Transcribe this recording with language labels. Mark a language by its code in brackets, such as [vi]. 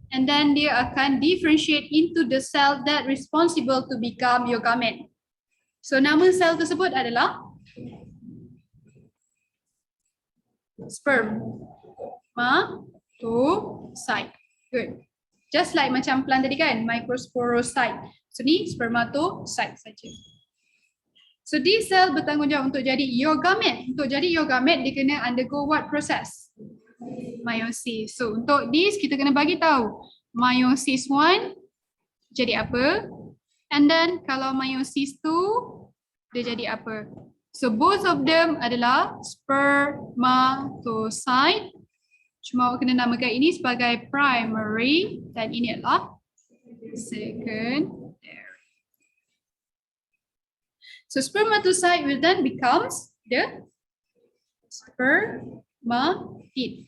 [en] and then [ms] dia akan [en] differentiate into the cell that responsible to become your gamete. [ms] So nama sel tersebut adalah spermatocyte. Good. [en] Just like [ms] macam plant tadi kan, microsporocyte. So ni spermatocyte saja. So [en] this cell [ms] bertanggungjawab untuk jadi [en] your gamete. [ms] Untuk jadi [en] your gamete, [ms] dia kena undergo [en] what process? [ms] Meiosis. So untuk this kita kena bagi tahu meiosis 1 jadi apa, and then kalau meiosis 2 dia jadi apa. So [en] both of them [ms] adalah spermatocyte. Cuma awak kena namakan ini sebagai primary dan ini adalah secondary. [en] So spermatocyte will then becomes the spermatid.